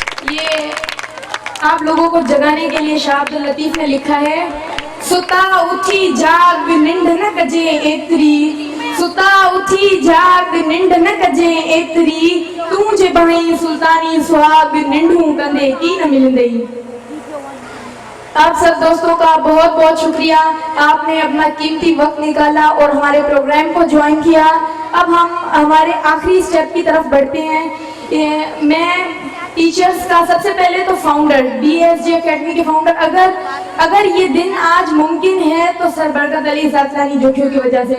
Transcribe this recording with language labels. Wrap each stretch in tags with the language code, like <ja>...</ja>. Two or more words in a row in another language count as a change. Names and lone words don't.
<hi>ये आप लोगों को जगाने के लिए शाह अब्दुल लतीफ ने लिखा है।</hi> <sd>सुता उठी जाग निंड न कजे एतरी, सुता उठी जाग निंड न कजे एतरी, तू जे बहई सुल्तानी सुहाग निंडू कंदे की न मिलंदई।</sd> <hi>आप सब दोस्तों का बहुत बहुत शुक्रिया, आपने अपना कीमती वक्त निकाला और हमारे प्रोग्राम को ज्वाइन किया। अब हम हमारे आखिरी स्टेप की तरफ बढ़ते हैं। मैं टीचर्स का सबसे पहले तो फाउंडर, BSJ एकेडमी के फाउंडर, अगर ये दिन आज मुमकिन है तो सर बरकत अली सातलानी जोखियों की वजह से।</hi>